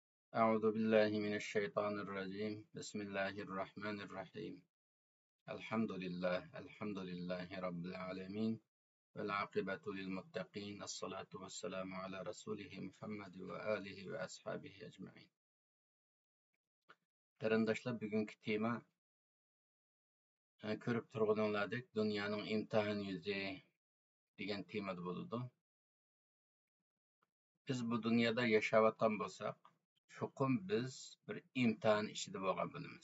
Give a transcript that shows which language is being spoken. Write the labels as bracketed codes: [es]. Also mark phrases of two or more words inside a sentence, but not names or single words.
[ar] أعوذ بالله من الشيطان الرجيم بسم الله الرحمن الرحيم الحمد لله رب العالمين والعاقبة للمتقين الصلاة والسلام على رسوله محمد وآله وأصحابه أجمعين. [uz] Qarindoshlar, bugungi tema ko'rib turganlaridek dunyoning imtihon yuzi degan temada bo'ladi. Biz bu dunyoda yashayotgan bo'lsak, chuqur biz bir imtihon ichida bo'lgan bo'lamiz.